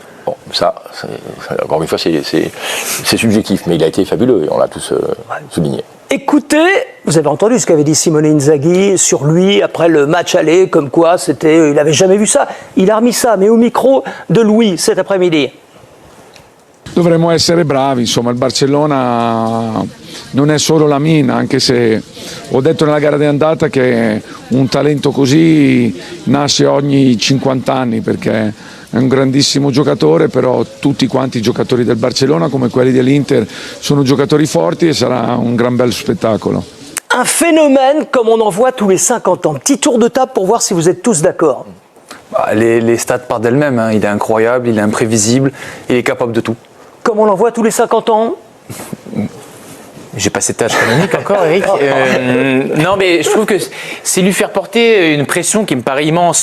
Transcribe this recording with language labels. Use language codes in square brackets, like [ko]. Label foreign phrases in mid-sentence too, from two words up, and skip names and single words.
[fr] Bon, ça encore une fois, c'est subjectif, mais il a été fabuleux, et on l'a tous souligné. Écoutez, vous avez entendu ce qu'avait dit Simone Inzaghi sur lui après le match aller, comme quoi il n'avait jamais vu ça. Il a remis ça, mais au micro de Louis cet après-midi. [it] Dovremmo essere bravi, insomma il Barcellona non è solo Lamine, anche se ho detto nella gara di andata che un talento così nasce ogni 50 anni perché è un grandissimo giocatore, però tutti quanti i giocatori del Barcellona come quelli dell'Inter sono giocatori forti e sarà un gran bel spettacolo. [fr] Un phénomène comme on en voit tous les 50 ans. Petit tour de table pour voir si vous êtes tous d'accord. Les stats partent d'elles-mêmes, hein. Il est incroyable, il est imprévisible, il est capable de tout. Comme on en voit tous les 50 ans. J'ai pas cette tâche canonique encore, Eric. Non, mais je trouve que c'est lui faire porter une pression qui me paraît immense.